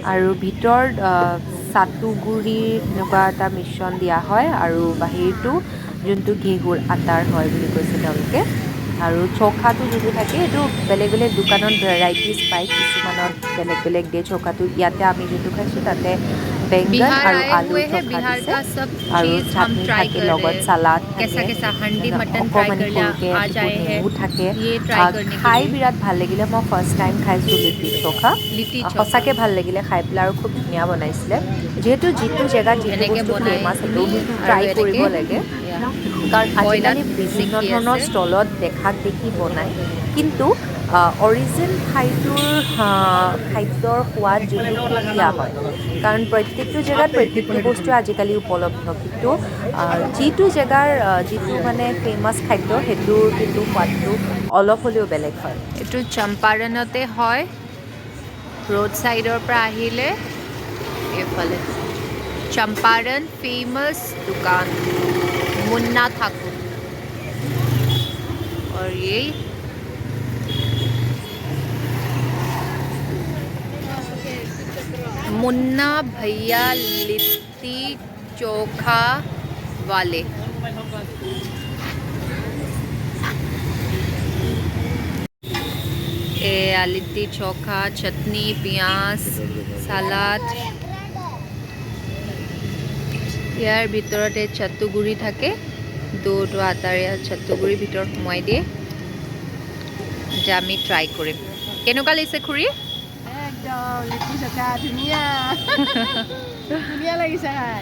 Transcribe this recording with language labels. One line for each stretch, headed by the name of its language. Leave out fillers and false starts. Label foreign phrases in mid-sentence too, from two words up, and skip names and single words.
Assamese: আৰু ভিতৰত চাটুগুৰিৰ এনেকুৱা এটা মিশ্ৰণ দিয়া হয় আৰু বাহিৰটো যোনটো ঘেঁহুৰ আটাৰ হয় বুলি কৈছে তেওঁলোকে। আৰু চৌখাটো যোনটো থাকে এইটো বেলেগ বেলেগ দোকানত ভেৰাইটিজ পায়, কিছুমানত বেলেগ বেলেগ দিয়ে চৌখাটো। ইয়াতে আমি যোনটো খাইছোঁ তাতে বেংগন
Hindi: बिहार
Assamese: আৰু
Hindi: आए
Assamese: আলুৰ
Hindi: हुए हैं,
Assamese: চৌখা
Hindi: बिहार
Assamese: দিছে
Hindi: का सब
Assamese: আৰু
Hindi: चीज़ हम
Assamese: চাটনি
Hindi: ट्राई
Assamese: থাকে,
Hindi: कर रहे
Assamese: লগত
Hindi: हैं।
Assamese: চালাড
Hindi: कैसा
Assamese: থাকে,
Hindi: कैसा हंडी मटन ट्राई
Assamese: অকণমানি
Hindi: कर लिया,
Assamese: সৰুকৈ
Hindi: आज
Assamese: এটুকুৰ
Hindi: आए हैं
Assamese: নেমু থাকে।
Hindi: ये ट्राई करने के
Assamese: খাই
Hindi: लिए।
Assamese: বিৰাট ভাল লাগিলে। মই
English: first time
Assamese: খাইছোঁ লিট্টি চৌখা।
Hindi: लिट्टी चोखा
Assamese: সঁচাকৈ ভাল লাগিলে খাই পেলাই আৰু খুব ধুনীয়া বনাইছিলে। যিহেতু যিটো জেগাত যিটো এনেকে বস্তু বনাই ফেমাছ সেইটো নি কিন্তু আৰু ট্ৰাই কৰিব এনেকে লাগে, এয়া কাৰণ কয়লাত আজিকালি বিভিন্ন সেকি ধৰণৰ আছে। ষ্টলত দেখাক দেখি বনায়, কিন্তু অৰিজিন খাদ্যৰ সোৱাদ যোনটো সুকীয়া হয়, কাৰণ প্ৰত্যেকটো জেগাত প্ৰত্যেকটো বস্তু আজিকালি উপলব্ধ, কিন্তু যিটো জেগাৰ যিটো মানে ফেমাছ খাদ্য সেইটোৰ কিন্তু সোৱাদটো অলপ হ'লেও বেলেগ হয়। এইটো চম্পাৰণতে হয়, ৰোড ছাইডৰ পৰা আহিলে এইফালে চম্পাৰণ
Hindi: फेमस दुकान मुन्ना ठाकुर। और ये मुन्ना भैया लिट्टी चोखा वाले। लिट्टी चोखा, चटनी, पियाज, सालाद।
Assamese: ইয়াৰ ভিতৰতে চাটুগুৰি থাকে, দুটো আটাৰ চাটুগুৰি ভিতৰত সোমাই দিয়ে, যে আমি ট্ৰাই কৰিম। কেনেকুৱা লাগিছে খুৰী? একদম লিট্টি চোখা ধুনীয়া ধুনীয়া লাগিছে খাই।